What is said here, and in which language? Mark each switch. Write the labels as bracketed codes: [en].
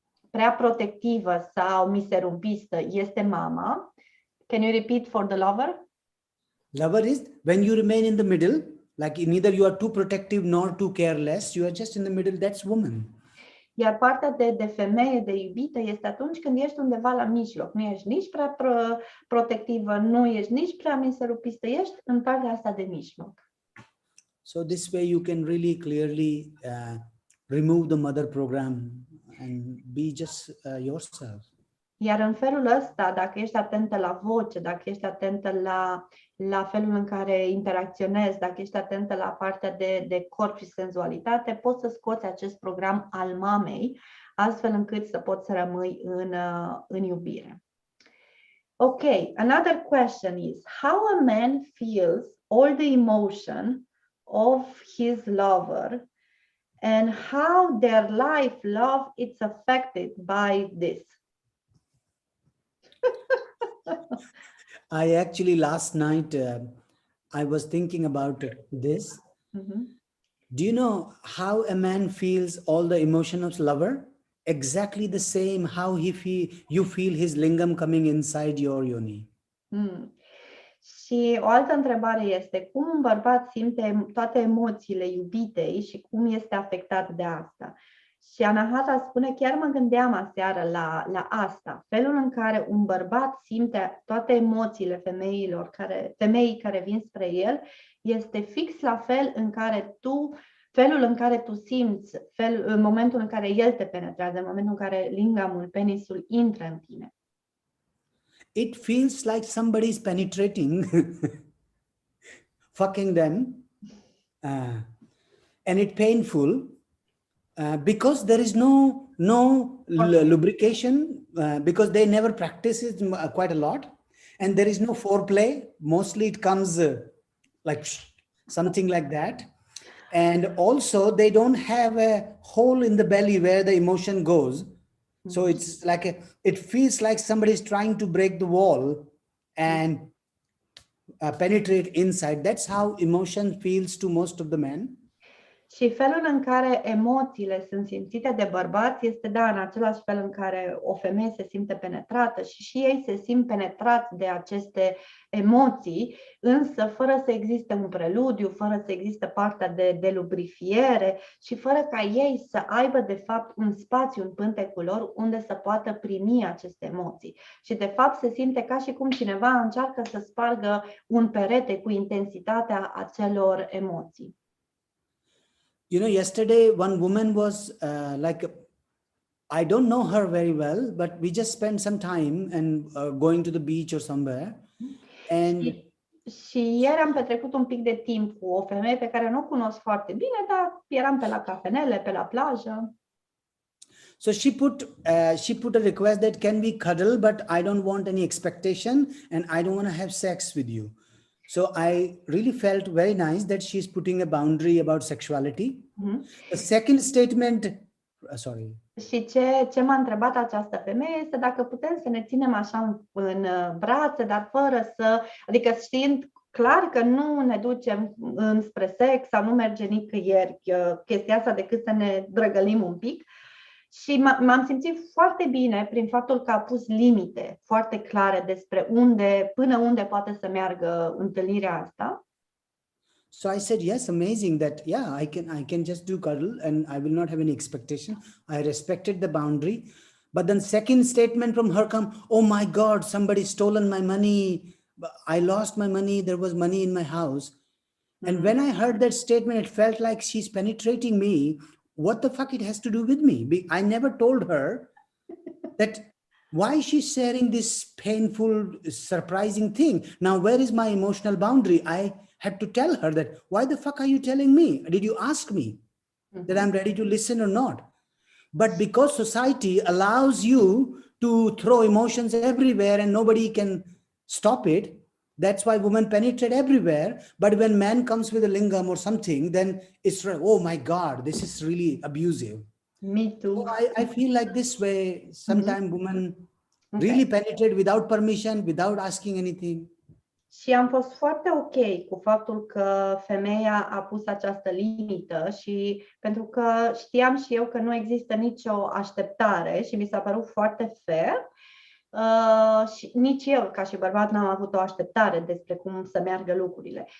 [ro] Prea protectivă sau miserumpistă este mama. [en] Can you repeat for the lover? Lover is when you remain in the middle, like neither you are too protective nor too careless, you are just in the middle, that's woman. [ro] Iar partea de femeie, de iubită, este atunci când ești undeva la mijloc. Nu ești nici prea protectivă, nu ești nici prea miserumpistă, ești în partea asta de mijloc. [en] So this way you can really clearly remove the mother program and be just yourself. [ro] Iar în felul ăsta, dacă ești atentă la voce, dacă ești atentă la felul în care interacționezi, dacă ești atentă la partea de corp și senzualitate, poți să scoți acest program al mamei, astfel încât să poți să rămâi în iubire. [en] Okay, another question is, how a man feels all the emotion of his lover and how their life love is affected by this. I actually last night I was thinking about this. Mm-hmm. Do you know how a man feels all the emotion of lover? Exactly the same how you feel his lingam coming inside your yoni. [ro] Și o altă întrebare este, cum un bărbat simte toate emoțiile iubitei și cum este afectat de asta? Și Anahata spune, chiar mă gândeam aseară la asta, felul în care un bărbat simte toate emoțiile femeii care vin spre el, este fix la fel în care felul în care tu simți, în momentul în care el te penetrează, în momentul în care lingamul, penisul intră în tine. [en] It feels like somebody is penetrating, fucking them, and it's painful because there is no lubrication, because they never practice it quite a lot, and there is no foreplay. Mostly it comes like something like that. And also they don't have a hole in the belly where the emotion goes. So it's like it feels like somebody is trying to break the wall and penetrate inside. That's how emotion feels to most of the men. [ro] Și felul în care emoțiile sunt simțite de bărbați este, da, în același fel în care o femeie se simte penetrată și ei se simt penetrați de aceste emoții, însă fără să existe un preludiu, fără să existe partea de lubrifiere și fără ca ei să aibă, de fapt, un spațiu în pântecul lor unde să poată primi aceste emoții. Și, de fapt, se simte ca și cum cineva încearcă să spargă un perete cu intensitatea acelor emoții. [en] You know, yesterday one woman was like, I don't know her very well, but we just spent some time and going to the beach or somewhere. And [ro] și ieri am petrecut un pic de timp cu o femeie pe care nu o cunosc foarte bine, dar eram pe la cafenele, pe la plajă. [en] So she put a request that can we cuddle, but I don't want any expectation and I don't want to have sex with you. So I really felt very nice that she's putting a boundary about sexuality. The second statement, sorry. [ro] Și ce m-a întrebat această femeie este dacă putem să ne ținem așa în brațe, dar fără să, adică știind clar că nu ne ducem înspre sex sau nu merge nicăieri chestia asta decât să ne drăgălim un pic. Și m-am simțit foarte bine prin faptul că a pus limite foarte clare despre până unde poate să meargă întâlnirea asta. [en] So I said, yes, amazing that, yeah, I can just do cuddle and I will not have any expectation. I respected the boundary. But then second statement from her come, oh my God, somebody stolen my money. I lost my money. There was money in my house. And when I heard that statement, it felt like she's penetrating me. What the fuck it has to do with me? I never told her that why she's sharing this painful, surprising thing. Now, where is my emotional boundary? I had to tell her that, why the fuck are you telling me? Did you ask me that I'm ready to listen or not? But because society allows you to throw emotions everywhere and nobody can stop it, that's why women penetrate everywhere. But when man comes with a lingam or something, then it's, oh my God, this is really abusive. Me too. So I feel like this way, sometimes women really penetrate without permission, without asking anything. [ro] Și am fost foarte ok cu faptul că femeia a pus această limită și pentru că știam și eu că nu există nicio așteptare și mi s-a părut foarte fair. Și nici eu, ca și bărbat, n-am avut o așteptare despre cum să meargă lucrurile.